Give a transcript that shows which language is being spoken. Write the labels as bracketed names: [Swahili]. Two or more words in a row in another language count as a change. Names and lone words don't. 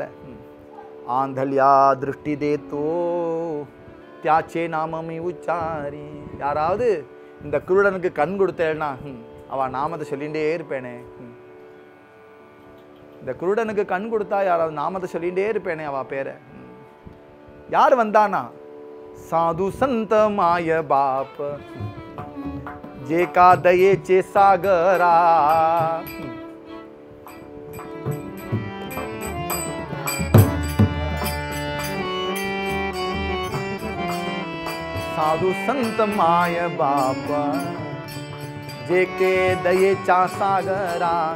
[Marathi] आंधळ्या दृष्टी देतो त्याचे नाम मी उच्चारी. [Tamil] யாராவது இந்த குருடனுக்கு கண் கொடுத்தேன்னா அவன் நாமத்தை சொல்லிகிட்டே இருப்பேனே. இந்த குருடனுக்கு கண் கொடுத்தா யாராவது நாமத்தை சொல்லிகிட்டே இருப்பேனே அவ பேரை. யார் வந்தானா? [Marathi] साधु संत माय बाप जे का दयेचे सागरा. साधु संत माय बाप जे के दयेचा सागरा.